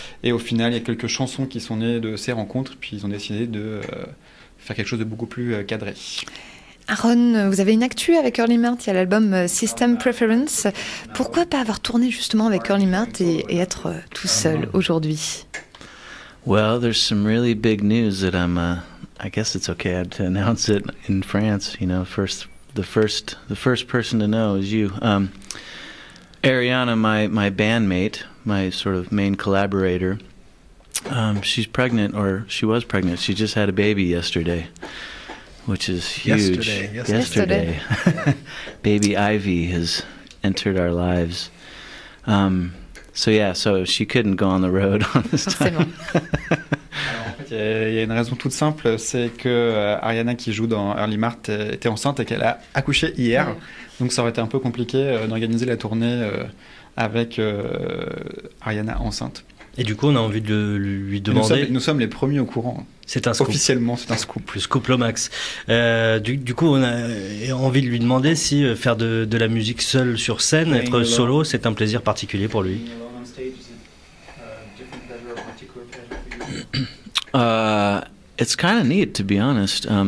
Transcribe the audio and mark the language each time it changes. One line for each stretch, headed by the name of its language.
French: Et au final, il y a quelques chansons qui sont nées de ces rencontres, puis ils ont décidé de faire quelque chose de beaucoup plus cadré. Aaron, vous avez une actu avec Early Mart, il y a l'album System Preference. Pourquoi pas avoir tourné justement avec Early Mart et être tout seul aujourd'hui?
English: Well, there's some really big news that I guess it's okay to announce it in France. The first person to know is you. Ariana, my bandmate, my sort of main collaborator, she's pregnant, or she was pregnant. She just had a baby yesterday, which is huge. Yesterday. Baby Ivy has entered our lives. So she couldn't go on the road on this time.
French: Alors, en fait, il y a une raison toute simple, c'est que Ariana, qui joue dans Early Mart, était enceinte et qu'elle a accouché hier. Ouais. Donc ça aurait été un peu compliqué d'organiser la tournée avec Ariana enceinte. Et du coup, on a envie de lui demander... Nous sommes les premiers au courant. C'est un scoop. Officiellement, c'est un scoop. Le scoop Lomax. Du coup, on a envie de lui demander si faire de la musique seule sur scène, être solo, c'est un plaisir particulier pour lui.
English: It's kind of neat, to be honest.